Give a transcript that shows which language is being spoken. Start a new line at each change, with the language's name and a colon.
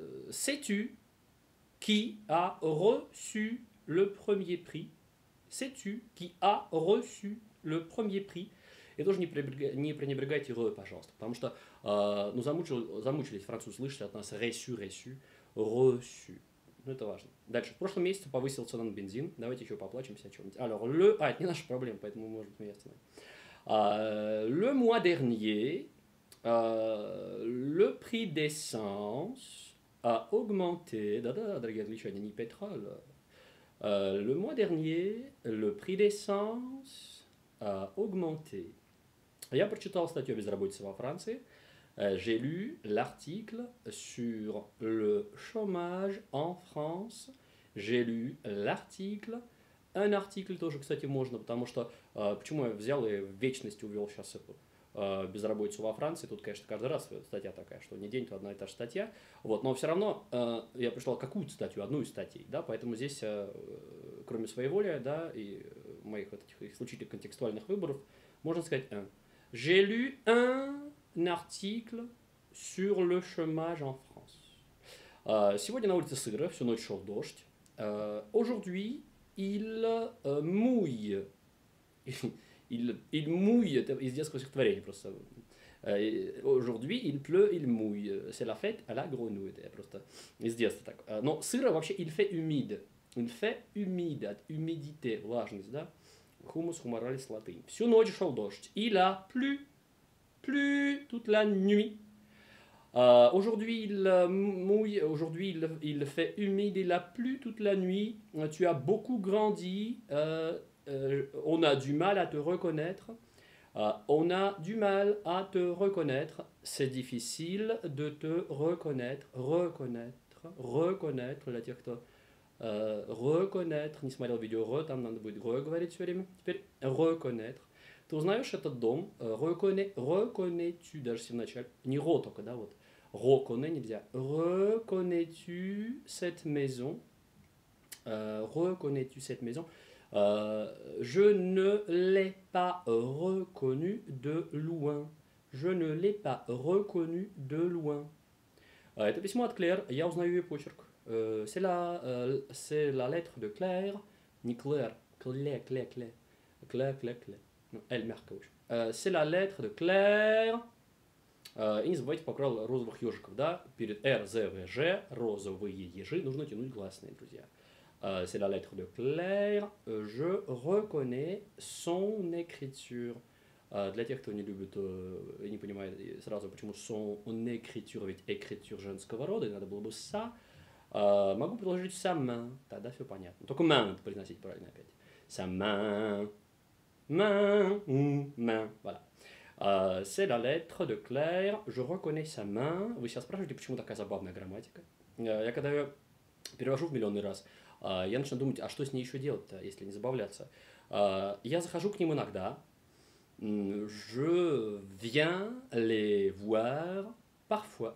French: Sais-tu qui a reçu le premier prix? Sais-tu qui a reçu le premier prix?
Russian: И тоже не пренебрегайте re, пожалуйста, потому что замучились французы слышать от нас reçu. Ну, это важно. Дальше. В прошлом месяце повысил цену на бензин. Давайте еще поплачемся о чем-нибудь. Alors, это не наша проблема, поэтому мы можем смеяться.
French: Le mois dernier, le prix d'essence a augmenté.
Russian: Да-да, дорогие англичане, не pétrole.
French: Le mois dernier, le prix d'essence a augmenté.
Russian: Я прочитал статью о безработице во Франции.
French: J'ai lu l'article sur le chômage en France. J'ai lu l'article. Un article
Russian: тоже, кстати, можно, потому что почему я взял и в вечность увел сейчас эту безработицу во Франции. Тут, конечно, каждый раз статья такая, что не день, то одна и та же статья. Вот, но все равно я прочитал какую-то статью, одну из статей, да, поэтому здесь, кроме своей воли, да, и моих вот этих исключительных контекстуальных выборов, можно сказать
French: J'ai lu un article sur le chômage en France.
Russian: Сегодня на улице сыро, всю ночь шел дождь.
French: Aujourd'hui, il mouille. Il mouille,
Russian: это из детского стихотворения просто.
French: Aujourd'hui, il pleut, il mouille. C'est la fête à la grenouille.
Russian: Это я просто из детства так. Но сыро вообще,
French: il fait humide. Il fait humide, от humidité,
Russian: влажность, да?
Latin: Humus humoralis латынь.
Russian: Всю ночь шел дождь.
French: Il a plu toute la nuit. Aujourd'hui, il mouille, aujourd'hui, il fait humide, il a plu toute la nuit. Tu as beaucoup grandi. On a du mal à te reconnaître. On a du mal à te reconnaître. C'est difficile de te reconnaître. Reconnaître, c'est-à-dire que reconnaître,
Russian: не смотрел видео, там надо будет говорить все время. Теперь reconnaître. Ты узнаешь этот дом, reconnais-tu, даже если в начале, не ро только, да, вот, reconnais нельзя.
French: Reconnais-tu cette maison? Reconnais-tu cette maison? Je ne l'ai pas reconnu de loin. Je ne l'ai pas reconnu de loin.
Russian: Это письмо от Клэр, я узнаю ее почерк.
French: C'est la lettre de Claire,
Russian: не
French: Claire, Claire.
Russian: Ну, Эль мягко очень.
French: C'est la lettre de Claire.
Russian: И не забывайте про правило розовых ежиков, да? Перед R, Z, V, G, розовые ежи нужно тянуть гласные, друзья.
French: C'est la lettre de Claire. Je reconnais son écriture.
Russian: Для тех, кто не любит и не понимает сразу, почему
French: son écriture,
Russian: ведь écriture женского рода, и надо было бы sa, могу предложить
French: sa main,
Russian: тогда все понятно. Только main произносить правильно опять.
French: Sa main, main, voilà. C'est la lettre de Claire. Je reconnais sa main.
Russian: Вы сейчас спрашиваете, почему такая забавная грамматика? Я когда ее перевожу в миллионный раз, я начинаю думать, а что с ней еще делать-то, если не забавляться. Я захожу к ним иногда.
French: Je viens les voir parfois.